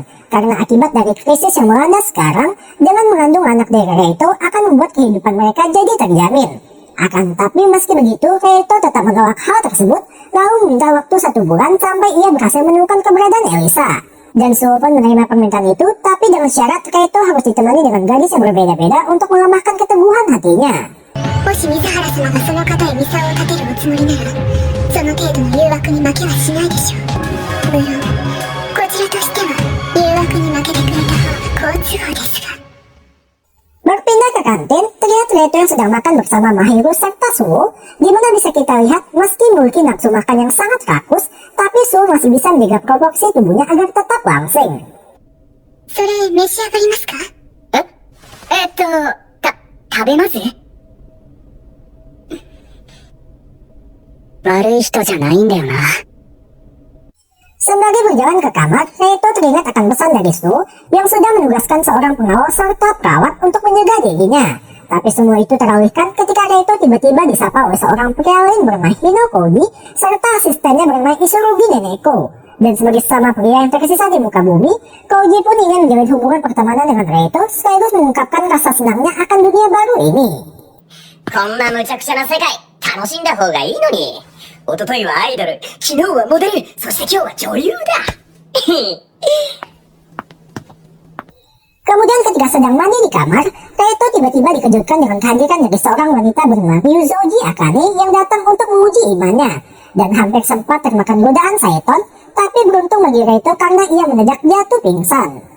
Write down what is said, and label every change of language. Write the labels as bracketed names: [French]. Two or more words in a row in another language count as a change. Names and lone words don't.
[Indonesian] Karena akibat dari krisis yang melanda sekarang, dengan mengandung anak dari Reto akan membuat kehidupan mereka jadi terjamin. Akan tapi meski begitu, Reto tetap menolak hal tersebut, lalu meminta waktu 1 bulan sampai ia berhasil menemukan keberadaan Elisa. Dan Suo pun menerima permintaan itu, tapi dengan syarat Reto harus ditemani dengan gadis yang berbeda-beda untuk melemahkan keteguhan hatinya. [Japanese] もし水原様がその方へミサを立てるおつもりなら、その程度の誘惑に負けはしないでしょう。無論、こちらとしては誘惑に負けてくれた方が好都合ですが。 [Indonesian] Berpindah ke kantin, terlihat Reto yang sedang makan bersama Mahiru serta Suo, di mana bisa kita lihat meski memiliki nafsu makan yang sangat rakus, tapi Suo masih bisa menjaga proporsi tubuhnya agar tetap langsing. [Japanese] それ召し上がりますか？食べます？悪い人じゃないんだよな。 [Indonesian] Sembari berjalan ke kamar, Reto teringat akan pesan dari Suo yang sudah menugaskan seorang pengawal serta perawat untuk menjaga dirinya. Tapi semua itu teralihkan ketika Reto tiba-tiba disapa oleh seorang pria lain bernama Hinokogi serta asistennya bernama Isurugi Neneko. Dan sebagai sama pria yang tersisa di muka bumi, Koji pun ingin menjalin hubungan pertemanan dengan Reto sekaligus mengungkapkan rasa senangnya akan dunia baru ini. [Japanese] こんな無茶苦茶な世界楽しんだ方がいいのに。一昨日はアイドル、昨日はモデル、そして今日は女優だ。 [Indonesian] Kemudian ketika sedang mandi di kamar, Reto tiba-tiba dikejutkan dengan kehadiran dari seorang wanita bernama Ryuzoji Akane yang datang untuk menguji imannya. Dan hampir sempat termakan godaan Saeton, tapi beruntung bagi Reto karena ia mendadak jatuh pingsan.